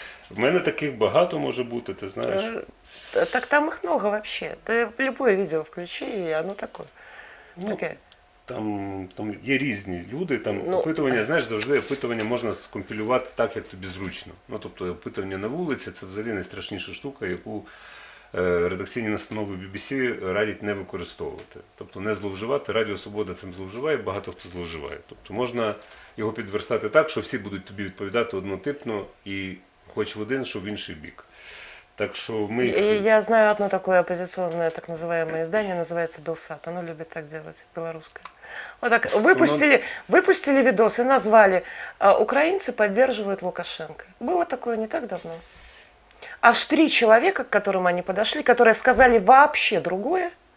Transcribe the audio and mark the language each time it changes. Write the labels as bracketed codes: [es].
[uk] В мене таких багато може бути, ти знаєш. [ru] Так там их много вообще. Ты любое видео включи, и оно такое. [uk] Ну, Таке. Там є різні люди, там Ну, опитування, знаєш, завжди опитування можна скомпілювати так, як тобі зручно. Ну, тобто опитування на вулиці – це взагалі найстрашніша штука, яку редакційні настанови BBC радять не використовувати. Тобто не зловживати. Радіо Свобода цим зловживає, багато хто зловживає. Тобто можна його підверстати так, що всі будуть тобі відповідати однотипно і хоч в один, що в інший бік. Так що ми... [ru] Я знаю одно такое оппозиционное так называемое издание, называется Белсат. Оно любит так делать, белорусское. Вот так выпустили видос и назвали «Украинцы поддерживают Лукашенко». Было такое не так давно. Аж 3 человека, к которым они подошли, которые сказали вообще другое.